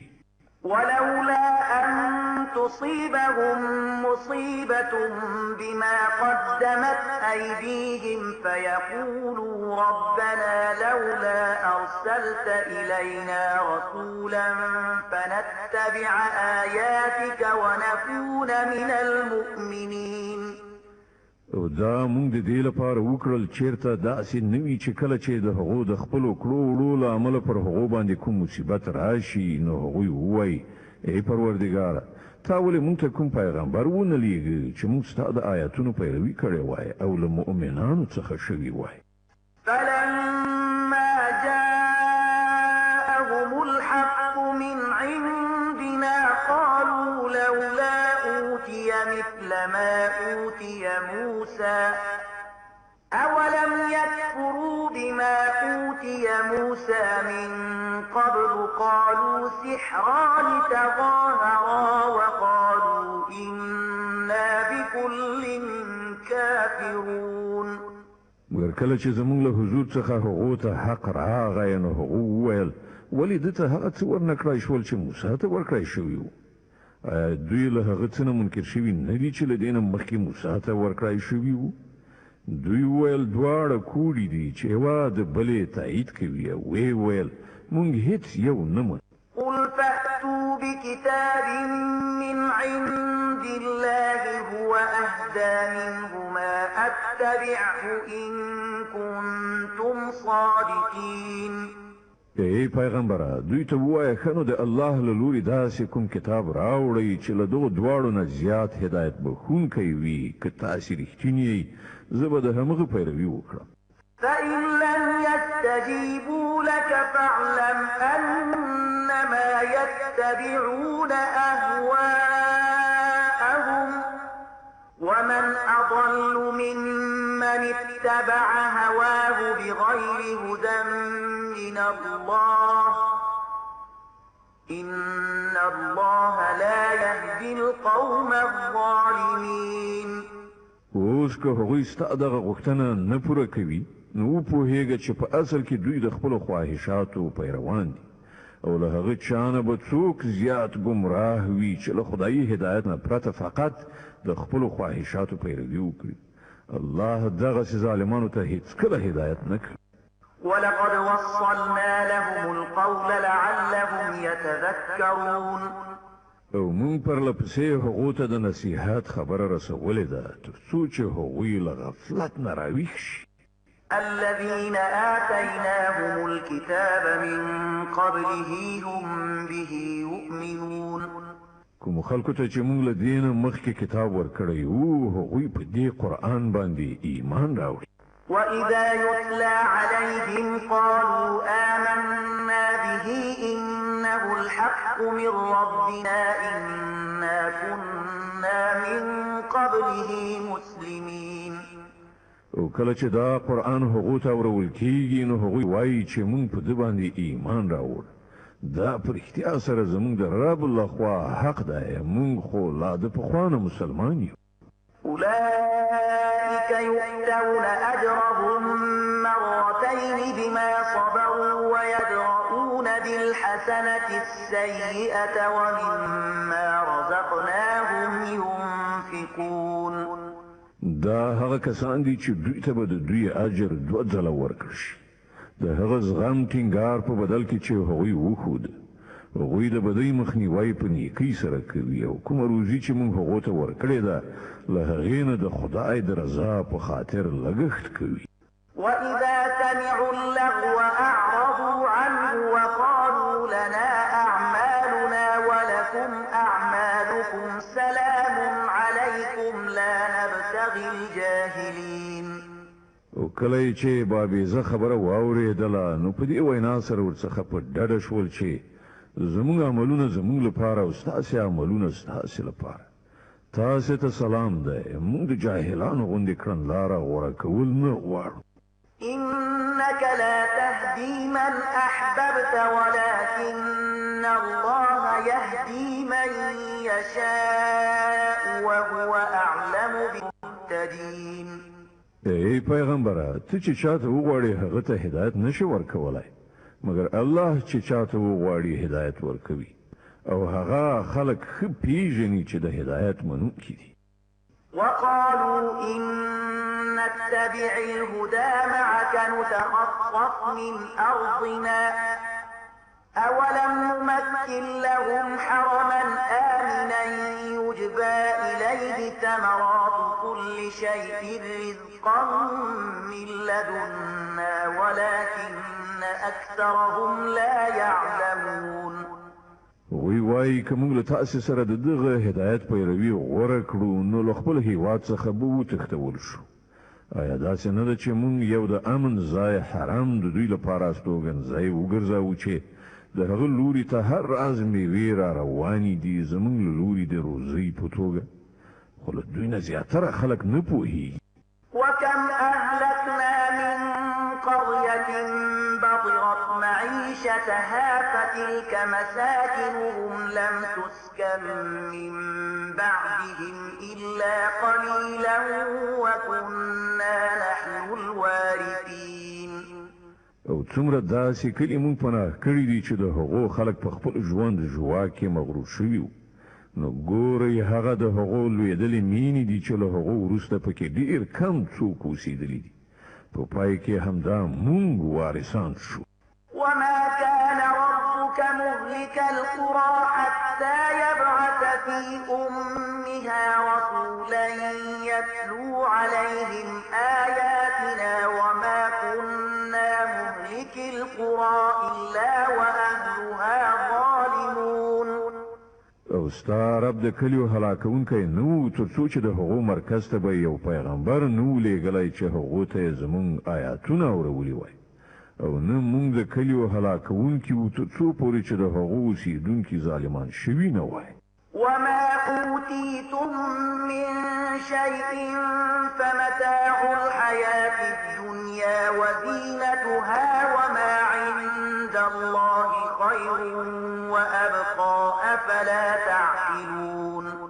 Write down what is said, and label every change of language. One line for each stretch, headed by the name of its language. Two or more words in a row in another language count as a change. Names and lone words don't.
Arabic: ولولا أن تصيبهم مصيبة بما قدمت أيديهم فيقولوا ربنا لولا أرسلت إلينا رسولا فنتبع آياتك ونكون من المؤمنين
Pashto: او دا مونږ د دې لپاره وکړل چیرته داسې نوي چې کله چې د هغو د خپلو کړو وړو له امله پر هغو باندې کوم مصیبت راشي نو هغوی ووایي ای پروردګاره تا ولې مونږ ته کوم پیغمبر ونه لیږه چې مونږ ستا د آیاتونو پیروي کړې وای او له مؤمنانو څخه شوي وای
Arabic: فلما جاءهم الحق من عندنا قالوا لولا أوتي مثل ما أوتي موسى أولم يكفروا بما أوتي موسى من قبل قالوا سحران تظاهرا وقالوا إنا بكل كافرون
Pashto: مګر کله چې زموږ له حضور څخه هغو ته حق راغی نو هغو وویل ولې ده ته هغه څه ورنکړای شول چې موسی ته ورکړای شوي وو دوی له هغه څه نه منکر شوي نه دي چې له دې نه مخکې موسی ته ورکړای شوي وو دوی ویل دواړه کوړي دي چې یوه د بلې تایید کوي او ویې ویل مونږ هیڅ یو نه منو
Arabic: قل فأتوا بكتاب من عند الله هو أهدى منهما أتبعه إن كنتم صادقين
Pashto: ای پیغمبره دوی ته ووایه ښه نو د الله له لورې داسې کوم کتاب راوړئ چې له دغو دواړو نه زیات هدایت بښونکی وي که تاسې رښتینې یئ زه به د همغه پیروي وکړم
Arabic: فإن لم يستجيبوا لك فاعلم أنما يتبعون أهواءهم ومن أضل ممن اتبع هواه بغير هدى من الله إن الله لا يهدي القوم الظالمين
Pashto: اوس که هغوی ستا دغه غوښتنه نه پوره کوي نو وپوهېږه چې په اصل کې دوی د خپلو خواهشاتو پیروان دي او له هغه چا نه به څوک زیات ګمراه وي چې له خدایي هدایت نه پرته فقط د خپلو خواهشاتو پیروي وکړي الله دغسې ظالمانو ته هیڅکله هدایت نه کوي
Arabic: ولقد وصلنا لهم القول لعلهم يتذكرون
Pashto: او مونږ پرلپسې هغو ته د نصیحت خبره رسولې ده تر څو چې هغوی له غفلت نه راویښ شي
Arabic: الذين آتيناهم الكتاب من قبله هم به يؤمنون
Pashto: کوم خلکو ته چې مونږ له دې نه مخکې کتاب ورکړی وو هغوی په دې قرآن باندې ایمان راوړي
Arabic: وإذا يتلى عليهم قالوا آمنا به إنه الحق من ربنا إنا كنا من قبله مسلمين
Pashto: او کله چې دا قرآن هغو ته اورول کیږي نو هغوی وایي چې مونږ په ده باندې ایمان راوړ دا په رښتیا سره زمونږ د رب لخوا حق دی مونږ خو لا د پخوانه مسلمان یو
Arabic: أولئك يؤتون أجرهم مرتين بما صبروا ويدرؤون بالحسنة السيئة ومما رزقناهم ينفقون
Pashto: دا هغه کسان دي چې دوی ته به د دوی اجر دوه ځله ورکړل شي د هغه زغم ټینګار په بدل کې چې هغوی وښود هغوی د بدۍ مخنیوی په نیکۍ سره کوي او کومه روزي چې موږ هغو ته ورکړې ده له هغې نه د خدای د رضا په خاطر لګښت کوي
Arabic: وإذا سمعوا اللغو أعرضوا عنه وقالوا لنا أعمالنا ولكم أعمالكم سلام عليكم لا نبتغي الجاهلين
Pashto: او کله چې بابیزه خبره واورېدله نو په دې وینا سره ورڅخه په ډډه شول چې زموږ عملونه زموږ لپاره او ستاسې عملونه ستاسې لپاره تاسې ته سلام دی موږ د جاهلانو غوندې کړنلاره غوره کول نه غواړو
Arabic: إنك لا تهدي من أحببت ولكن الله يهدي من يشاء وهو أعلم بالمهتدين.
Pashto: ای پیغمبره ته چې چاته وغواړې هغه ته هدایت نشي ورکولای مګر الله چې چاته وغواړي هدایت ورکوي او هغه خلق ښه پیژني چې د هدایت منونکي دي.
Arabic: وقالوا إن نتبع الهدى معك نتخطف من أرضنا أولم نمكن لهم حرما آمنا يجبى إليه ثمرات كل شيء رزقا من لدنا ولكن أكثرهم لا يعلمون.
Pashto: وی وای کوم له تاسو سره د دغه هدایت پیروي غوړه کړو نو له خپل هیواد څخه به وتښتول شو. آیا داسې نه ده چې مونږ یو د امن ځای حرام د دوی لپاره استوګنځای وګرځاوو چې د هغه لوري ته هر راز میوې را روانې دي زمونږ له لوري د روزۍ په توګه خو له دوی نه زیاتره خلک نه پوهېږي.
Arabic: وكم أهلكنا من قرية بطرت معيشتها فتلك مساكنهم لم تسكن من بعدهم إلا قليلا وكنا نحن الوارثين.
Pashto: او څومره داسې کلي مونږ پناه کړي دي چې د هغو خلک په خپل ژوند ژواک کې مغرور شوي وو نو ګورئ هغه د هغو لویدلې مینې دي چې له هغو وروسته پکې ډېر کم څوک اوسېدلي دي په پای کې همدا مونږ وارثان شو.
Arabic: وما كان ربك مهلك القرى حتى يبعث في أمها رسولا يتلو عليهم آياتنا وما كنا مهلك القرى إلا وأهلها ظالمون.
Pashto: او ستا رب د کلیو هلاکونکی نو تر څو چې د هغو مرکز ته به یو پیغمبر نو لېږلی چې هغو ته یې زمونږ آیاتونه اورولي وای او نه مونږ د کلیو هلاکونکي وو تر څو پورې چې د هغو اوسېدونکي ظالمان شوي نه وای.
Arabic: وما أوتيتم من شيء فمتاع الحياة الدنيا وزينتها وما عند الله خير وأبقى أفلا تعقلون.